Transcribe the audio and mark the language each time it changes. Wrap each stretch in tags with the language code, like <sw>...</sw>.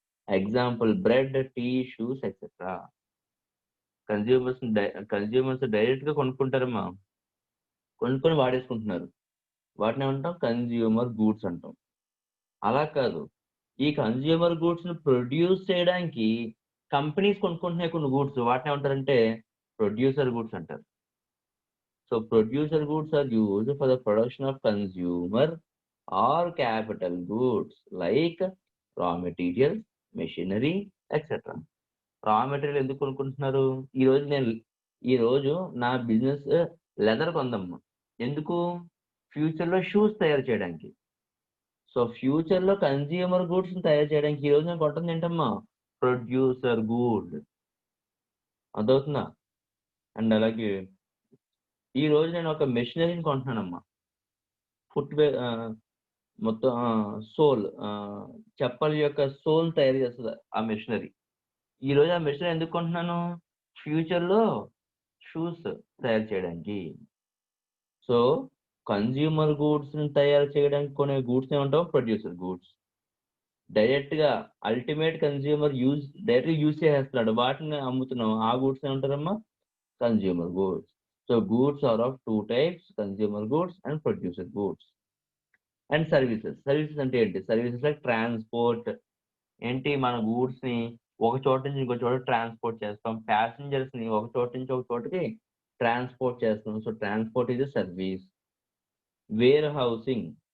<te>Example bread, tea, shoes etcetera. Consumers direct గా కొనుక్కుంటారమ్మా, కొనుక్కొని వాడేసుకుంటున్నారు. వాటిని ఏమంటాం? కన్జ్యూమర్ గూడ్స్ అంటాం. అలా కాదు, ఈ కన్జ్యూమర్ గూడ్స్ ని ప్రొడ్యూస్ చేయడానికి కంపెనీస్ కొనుక్కుంటున్నాయి కొన్ని గూడ్స్, వాటిని ఏమంటారంటే ప్రొడ్యూసర్ గూడ్స్ అంటారు.</te> <en>So producer goods are used for the production of consumer or capital goods like raw materials, machinery, etc.</en> <te>Raw material ఎందుకు కొనుక్కుంటున్నారు? ఈ రోజు నా బిజినెస్ లెదర్ కొందమ్మా. ఎందుకు? ఫ్యూచర్ లో షూస్ తయారు చేయడానికి. సో ఫ్యూచర్ లో కన్జ్యూమర్ గూడ్స్ తయారు చేయడానికి ఈ రోజు నేను కొంటుంది ఏంటమ్మా? ప్రొడ్యూసర్ గూడ్. అదవుతుందా? అండ్ అలాగే ఈ రోజు నేను ఒక మెషినరీని కొంటున్నానమ్మా. ఫుట్వేర్ మొత్తం సోల్, చెప్పల యొక్క సోల్ తయారు చేస్తుంది ఆ మెషినరీ. ఈ రోజు ఆ మెషినరీ ఎందుకు కొంటున్నాను? ఫ్యూచర్ లో షూస్ తయారు చేయడానికి. సో కన్జ్యూమర్ గూడ్స్ తయారు చేయడానికి కొనే గూడ్స్ ఏమంటాం? Producer goods. డైరెక్ట్ గా అల్టిమేట్ కన్జ్యూమర్ డైరెక్ట్ యూజ్ చేసేస్తున్నాడు, వాటిని అమ్ముతున్నాం, ఆ goods ఏమంటారమ్మా? Consumer goods.</te> <en>So goods are of 2 types, consumer goods and producer goods. And services. Services</en> <te>అంటే ఏంటి?</te> <en>Services like transport. ఏంటి?</en> <te>మన గూడ్స్ ని ఒక చోట నుంచి ఇంకో చోట ట్రాన్స్పోర్ట్ చేస్తాం. ప్యాసింజర్స్ ని ఒక చోట నుంచి ఒక చోటకి ట్రాన్స్పోర్ట్ చేస్తాం.</te> <en>So transport is service. Where housing.</en>